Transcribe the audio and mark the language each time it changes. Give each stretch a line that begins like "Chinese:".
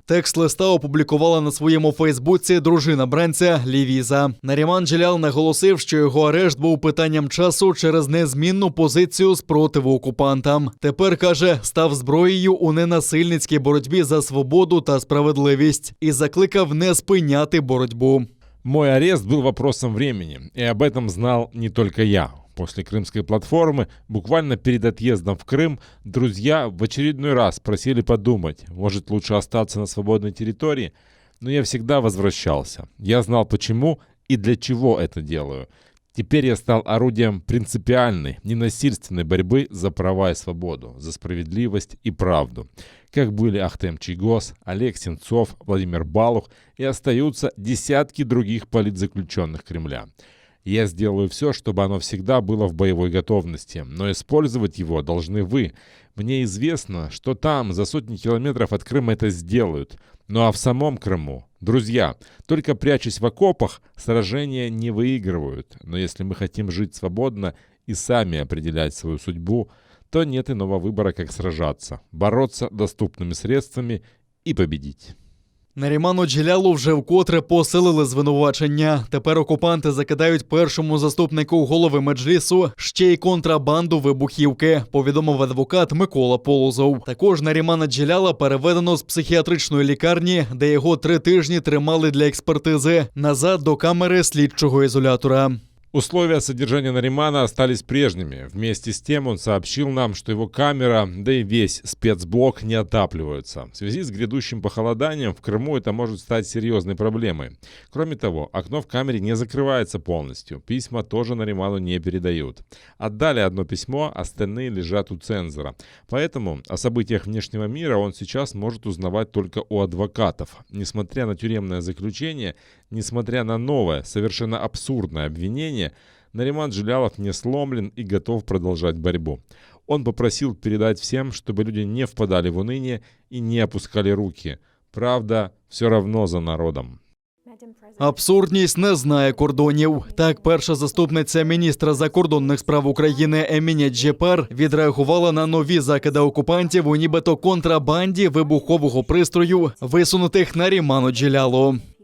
Ukrainian: Текст листа опублікувала на своєму фейсбуці дружина бранця Лівіза. Наріман Джелял наголосив, що його арешт був питанням часу через незмінну позицію спротиву окупантам. Тепер, каже, став зброєю у ненасильницькій боротьбі за свободу та справедливість і закликав не спиняти боротьбу.
Russian: Мой арест был вопросом времени, и об этом знал не только я. После Крымской платформы, буквально перед отъездом в Крым, друзья в очередной раз просили подумать, может лучше остаться на свободной территории, но я всегда возвращался. Я знал почему и для чего это делаю. Теперь я стал орудием принципиальной, ненасильственной борьбы за права и свободу, за справедливость и правду. Как были Ахтем Чийгоз, Олег Сенцов, Владимир Балух и остаются десятки других политзаключенных Кремля. Я сделаю все, чтобы оно всегда было в боевой готовности, но использовать его должны вы. Мне известно, что там, за сотни километров от Крыма, это сделают. Ну а в самом Крыму, друзья, только прячась в окопах, сражения не выигрывают. Но если мы хотим жить свободно и сами определять свою судьбу, то нет иного выбора, как сражаться, бороться доступными средствами и победить.
Ukrainian: Наріману Джелялу вже вкотре посилили звинувачення. Тепер окупанти закидають першому заступнику голови Меджлісу ще й контрабанду вибухівки, повідомив адвокат Микола Полозов. Також Нарімана Джеляла переведено з психіатричної лікарні, де його 3 тижні тримали для експертизи, назад до камери слідчого ізолятора.
Russian: Условия содержания Наримана остались прежними. Вместе с тем он сообщил нам, что его камера, да и весь спецблок не отапливаются. В связи с грядущим похолоданием в Крыму это может стать серьезной проблемой. Кроме того, окно в камере не закрывается полностью. Письма тоже Нариману не передают. Отдали одно письмо, остальные лежат у цензора. Поэтому о событиях внешнего мира он сейчас может узнавать только у адвокатов. Несмотря на тюремное заключение, несмотря на новое, совершенно абсурдное обвинение, Нариман Джелялов не сломлен и готов продолжать борьбу. Он попросил передать всем, чтобы люди не впадали в уныние и не опускали руки. Правда, все равно за народом.
Ukrainian: Абсурдність не знає кордонів. Так, перша заступниця міністра закордонних справ України Еміне Джепар відреагувала на нові закиди окупантів у нібито контрабанді вибухового пристрою, висунутих Наріману Джелялу.